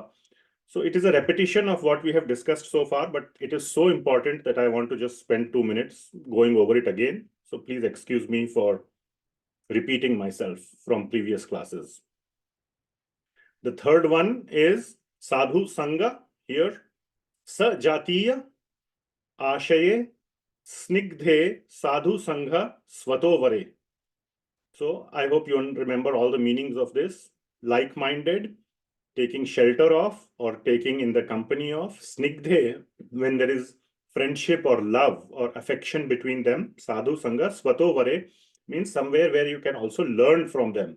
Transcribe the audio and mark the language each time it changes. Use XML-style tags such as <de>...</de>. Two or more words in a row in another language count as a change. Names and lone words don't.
<en>So it is a repetition of what we have discussed so far, but it is so important that I want to just spend 2 minutes going over it again. So please excuse me for repeating myself from previous classes. The third one is</en> <sa>Sadhu Sangha</sa> <en>here.</en> <sa>Sa Jatiya Ashaye Snigdhe Sadhu Sangha Svatovare.</sa> <en>So I hope you remember all the meanings of this. Like-minded, taking shelter of, or taking in the company of. Snigdhe, when there is friendship or love or affection between them.</en> <sa>Sadhu Sangha Svatovare</sa> <en>means somewhere where you can also learn from them.</en>